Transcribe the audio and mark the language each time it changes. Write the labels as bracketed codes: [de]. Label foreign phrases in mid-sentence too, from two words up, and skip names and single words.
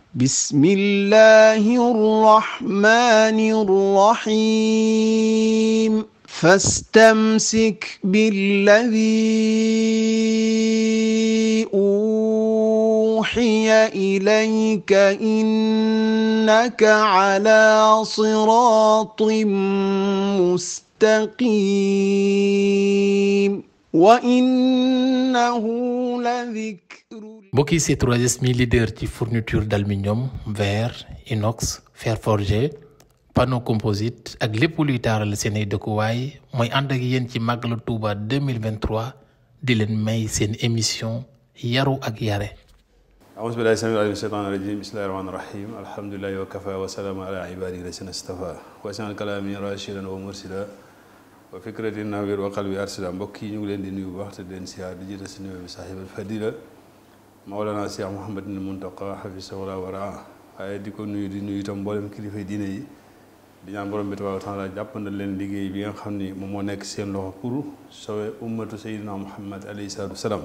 [ar] بسم الله الرحمن الرحيم فاستمسك بالذي أوحي إليك إنك على صراط مستقيم وإنه لذكر. [wo] mbokk yi C3S mi leader ci [fr] fourniture d'aluminium, verre, inox, fer forgé, panneau composite [wo] ak lépp luy taaral seen ay dëkkuwaay mooy ànd ak yéen ci Màggalu Touba 2023 di leen may seen émission yaru ak yare. [ar] أعوذ بالله السميع العليم من الشيطان الرجيم بسم الله الرحمن الرحيم الحمد لله وكفى وسلام على عباده الذين اصطفى واجعل كلامي راشدا ومرشدا وفكرتي نوير وقلبي أرشدا [wo] mbokk yi ñu ngi leen di nuyu bu baax te di leen siyaar di jiite si nuyu bi saaxibal fadila Mawlana Cheikh Mouhamadul Muntaqa [ar] حفظه ورعاه [wo] waaye di ko nuyu di nuyu itam mboolem kilifa diine yi di ñaan borom bi [ar] تبارك وتعالى [wo] jàppandal leen liggéey bi nga xam ni moom moo nekk seen loxo [fr] pour sauver [wo] ummatu Seydina Muhammad [ar] عليه الصلاة والسلام.